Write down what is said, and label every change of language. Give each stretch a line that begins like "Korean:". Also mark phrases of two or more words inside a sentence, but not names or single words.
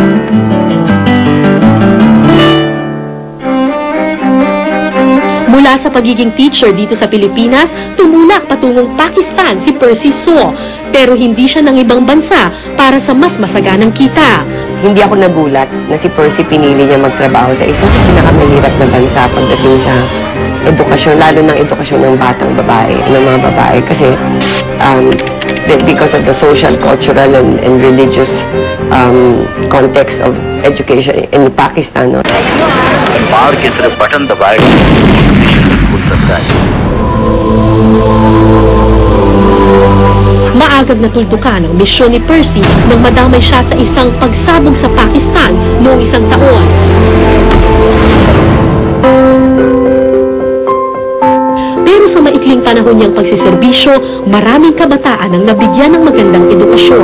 Filipino: Mula sa pagiging teacher dito sa Pilipinas, tumulak patungong Pakistan si Percy So, pero hindi siya ng ibang bansa para sa mas masaganang kita. Hindi ako nagulat na si Percy pinili niya magtrabaho sa isa sa pinakamahirap na bansa pagdating sa edukasyon, lalo ng edukasyon ng batang babae, ng mga babae.
English: Kasi because of the social, cultural, and religious context of education in Pakistan.
Filipino: No?
Hindi: बाहर की तरफ बटन दबाएगा खुल सकता है.
Filipino: Maagad na tuldukan ang misyon ni Percy nang madamay siya sa isang pagsabog sa Pakistan noong isang taon. Pero sa maikling panahon niyang pagsiserbisyo, maraming kabataan ang nabigyan ng magandang edukasyon.